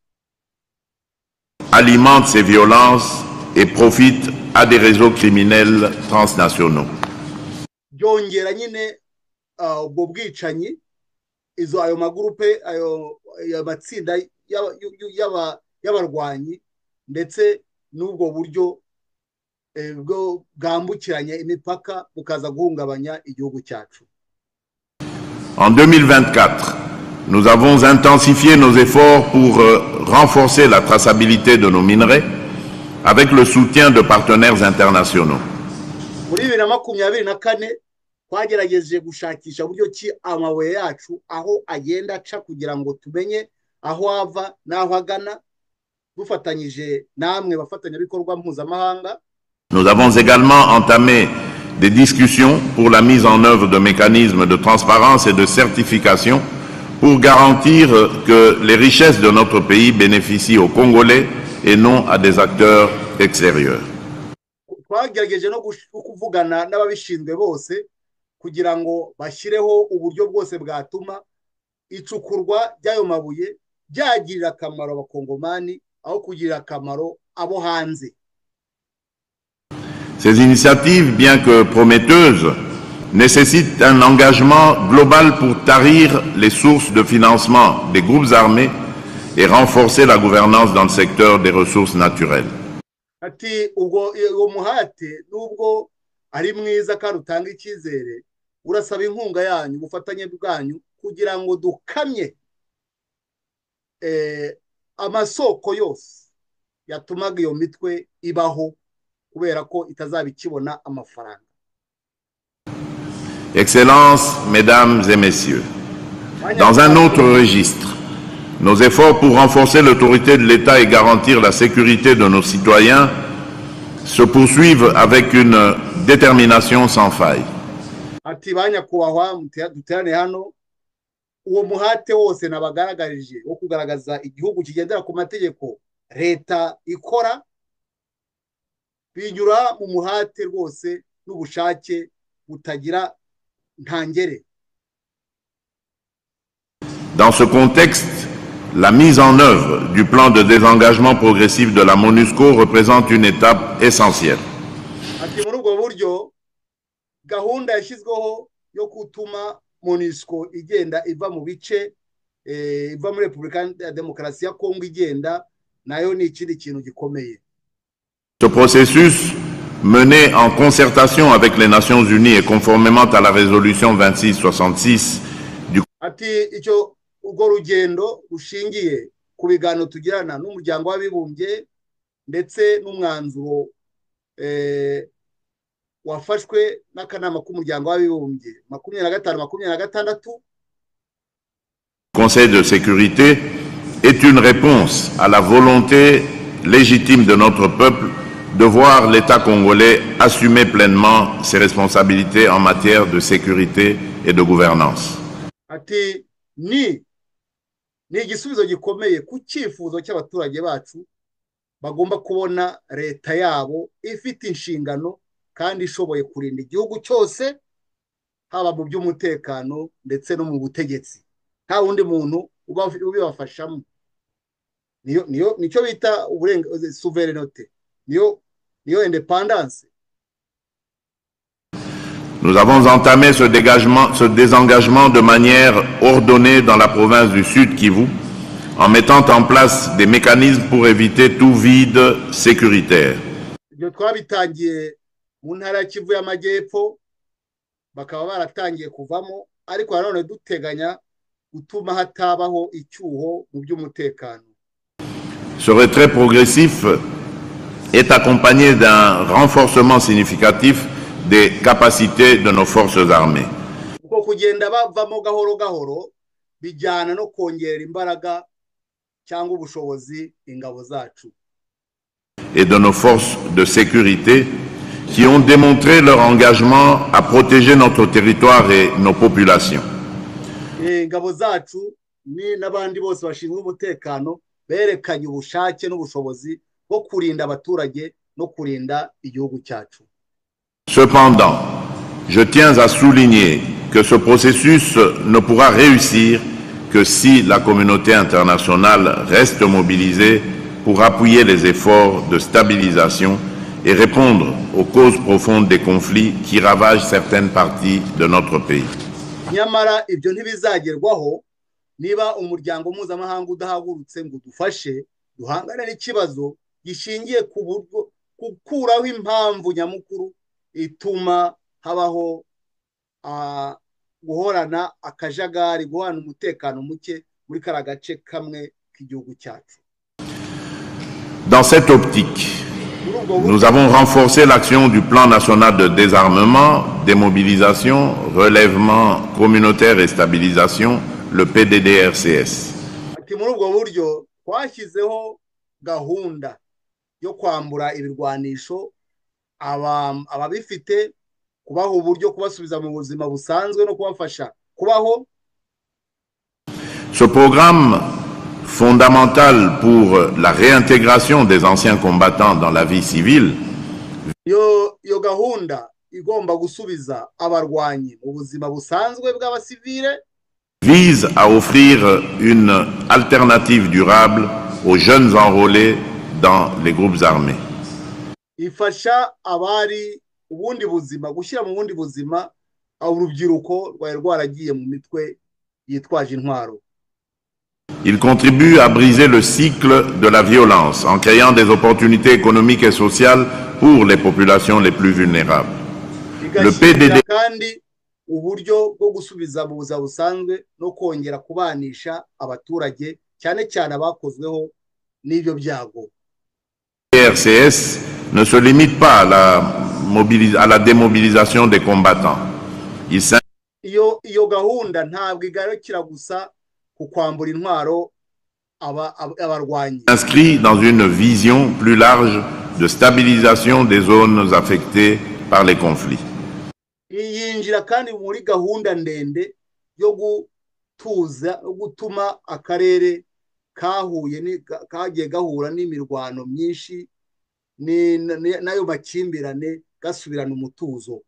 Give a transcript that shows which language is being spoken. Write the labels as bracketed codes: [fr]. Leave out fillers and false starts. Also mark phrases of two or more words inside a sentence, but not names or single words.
[fr] alimente ces violences et profite à des réseaux criminels transnationaux. [rw] byongera nyine ubwo bwicanyi ayo magurupe ayo matsinda y'abarwanyi ndetse n'ubwo buryo bwambukiranya imipaka bukaza guhungabanya igihugu cyacu. [fr] En 2024, nous avons intensifié nos efforts pour renforcer la traçabilité de nos minerais avec le soutien de partenaires internationaux. [rw] Muri 2024 twagerageje gushakisha buryo ki amabuye yacu aho agenda aca kugira ngo tumenye aho ava n'aho agana dufatanyije namwe bafatanyabikorwa mpuzamahanga. [fr] Nous avons également entamé des discussions pour la mise en œuvre de mécanismes de transparence et de certification pour garantir que les richesses de notre pays bénéficient aux Congolais et non à des acteurs extérieurs. [rw] Twagerageje no kuvugana n'ababishinzwe bose kugira ngo bashyireho uburyo bwose bwatuma icukurwa ry'ayo mabuye byagirira akamaro abakongomani aho kugirira akamaro abo hanze. [fr] Ces initiatives, bien que prometteuses, nécessitent un engagement global pour tarir les sources de financement des groupes armés et renforcer la gouvernance dans le secteur des ressources naturelles. [rw] Ati ubwo uwo muhate nubwo ari mwiza kandi utanga icyizere urasaba inkunga yanyu ubufatanye bwanyu kugira ngo dukamye amasoko yose yatumaga iyo mitwe ibaho kubera ko itazabikibona amafaranga. [fr] Excellences, Mesdames et Messieurs, dans un autre registre, nos efforts pour renforcer l'autorité de l'État et garantir la sécurité de nos citoyens se poursuivent avec une détermination sans faille. [rw] Ati banyakubahwa duterane hano uwo muhate wose nabagaragarije wo kugaragaza igihugu kigendera ku mategeko leta ikora binyura mu muhate rwose n'ubushake butagira ntangere. [fr] Dans ce contexte, la mise en œuvre du plan de désengagement progressif de la MONUSCO représente une étape essentielle. [rw] Ati muri ubwo buryo gahunda yashyizweho yo gutuma MONUSCO igenda iva mu bice iva muri Repubulika ya Demokarasi ya Kongo igenda nayo ni ikindi kintu gikomeye. [fr] Ce processus, mené en concertation avec les Nations Unies et conformément à la résolution 2666 du [rw] Ati icyo urwo rugendo rushingiye ku biganiro tugirana n'umuryango w'abibumbye ndetse n'umwanzuro wafashwe n'akanama k'umuryango w'abibumbye 25-26 [fr] Conseil de sécurité est une réponse à la volonté légitime de notre peuple de voir l'État congolais assumer pleinement ses responsabilités en matière de sécurité et de gouvernance. [rw] Ati ni igisubizo gikomeye ku cyifuzo cy'abaturage bacu bagomba kubona leta yabo ifite inshingano kandi ishoboye kurinda igihugu cyose haba mu by'umutekano ndetse no mu butegetsi nta wundi muntu ubibafashamo. Nicyo bita souveraineté, niyo indépendance. [fr] Nous avons entamé ce désengagement de manière ordonnée dans la province du Sud Kivu, en mettant en place des mécanismes pour éviter tout vide sécuritaire. [rw] Ibyo twabitangiye mu ntara ya Kivu y'Amajyepfo bakaba baratangiye kuvamo ariko nanone duteganya gutuma hatabaho icyuho mu by'umutekano. [fr] Ce retrait progressif est accompagné d'un renforcement significatif des capacités de nos forces armées. [rw] Uko kugenda bavamo gahoro gahoro bijyana no kongera imbaraga cyangwa ubushobozi ingabo zacu. [fr] Et de nos forces de sécurité qui ont démontré leur engagement à protéger notre territoire et nos populations. [rw] Ingabo zacu ni n'abandi bose bashinzwe umutekano berekanye ubushake n'ubushobozi bwo kurinda abaturage no kurinda igihugu cyacu. [fr] Cependant, je tiens à souligner que ce processus ne pourra réussir que si la communauté internationale reste mobilisée pour appuyer les efforts de stabilisation et répondre aux causes profondes des conflits qui ravagent certaines parties de notre pays. [rw] Nyamara ibyo ntibizagerwaho niba umuryango mpuzamahanga udahagurutse ngo dufashe duhangane n'ikibazo gishingiye ku gukuraho impamvu nyamukuru ituma habaho guhorana akajagari, guhorana umutekano muke muri karagace kamwe k'igihugu cyacu. [fr] Dans cette optique, Nous avons renforcé l'action du plan national de désarmement, démobilisation, relèvement communautaire et stabilisation, le PDDRCS. [rw] ati muri ubwo buryo twashyizeho gahunda yo kwambura ibirwanisho ababifite, kubaha uburyo, kubasubiza mu buzima busanzwe no kubafasha kubaho. [fr] Ce programme fondamental pour la réintégration des anciens combattants dans la vie civile [rw] yo gahunda igomba gusubiza abarwanyi mu buzima busanzwe bw'abasivile [fr] vise à offrir une alternative durable aux jeunes enrôlés dans les groupes armés. [rw] ifasha abari ubundi buzima, gushyira mu bundi buzima urubyiruko rwari rwaragiye mu mitwe yitwaje intwaro. [fr] Il contribue à briser le cycle de la violence en créant des opportunités économiques et sociales pour les populations les plus vulnérables. Le PDD [rw] kandi uburyo bwo gusubiza mu buzima busanzwe no kongera kubanisha abaturage cyane cyane abakozweho n'ibyo byago. [fr] RCS ne se limite pas à la démobilisation des combattants. [rw] Iyo gahunda ntabwo igarukira gusa ku kwambura intwaro abarwanyi. [fr] Inscrit dans une vision plus large de stabilisation des zones affectées par les conflits. [rw] Yinjira kandi muri gahunda ndende yo gutuza no gutuma akarere kagiye gahura n'imirwano myinshi n'ayo makimbirane gasubirana umutuzo.